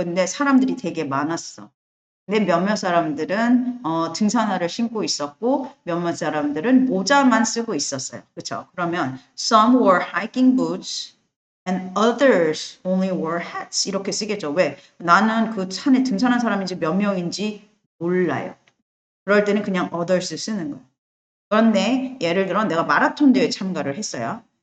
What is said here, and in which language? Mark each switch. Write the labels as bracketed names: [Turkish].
[Korean] 근데 사람들이 되게 많았어. 근데 몇몇 사람들은 등산화를 신고 있었고 몇몇 사람들은 모자만 쓰고 있었어요. 그렇죠? 그러면 [English] some wore hiking boots and others only wore hats [Korean] 이렇게 쓰겠죠. 왜? 나는 그 산에 등산한 사람인지 몇 명인지 몰라요. 그럴 때는 그냥 others 쓰는 거예요. 그런데 예를 들어 내가 마라톤 대회에 참가를 했어요.